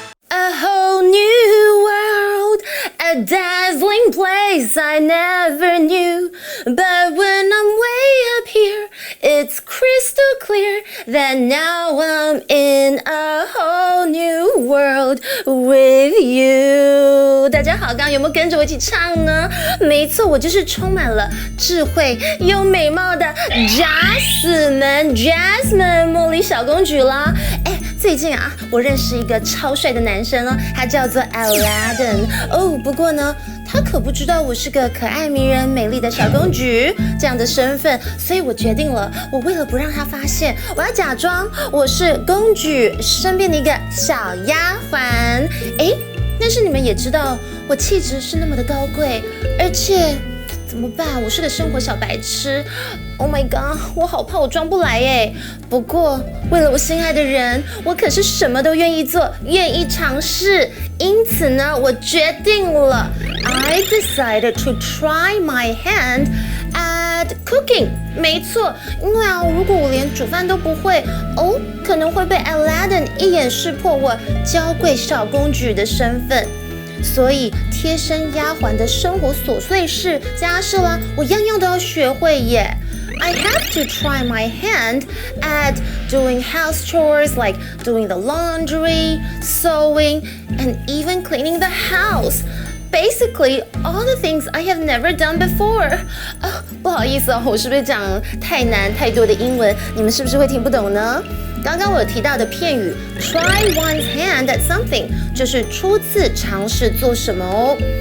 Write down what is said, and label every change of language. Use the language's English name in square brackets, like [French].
[English] A whole new world, a dazzling place I never knew. But when I'm way up here, it's crystal clear that now I'm in a whole new world with you. [Chinese] 大家好，刚刚有没有跟着我一起唱呢？没错，我就是充满了智慧又美貌的 Jasmine 茉莉小公主啦。最近啊，我认识一个超帅的男生哦，他叫做 Aladdin 哦。不过呢，他可不知道我是个可爱迷人、美丽的小公主这样的身份，所以我决定了，我为了不让他发现，我要假装我是公主身边的一个小丫鬟。但是你们也知道，我气质是那么的高贵，而且怎么办？我是个生活小白痴。 [English] Oh my god， [Chinese] 我好怕我装不来耶。不过为了我心爱的人，我可是什么都愿意做，愿意尝试。因此呢，我决定了 [English] I decided to try my hand at cooking。 [Chinese] 没错，因为啊，如果我连煮饭都不会，可能会被 Aladdin 一眼识破我娇贵小公主的身份。所以贴身丫鬟的生活琐碎事、家事啦，我样样都要学会耶。 [English] I have to try my hand at doing house chores like doing the laundry, sewing, and even cleaning the house. Basically, all the things I have never done before. [Chinese] 不好意思哦，我是不是讲太难太多的英文？你们是不是会听不懂呢？刚刚我有提到的片语 [English] try one's hand at something [Chinese] 就是初次尝试做什么哦。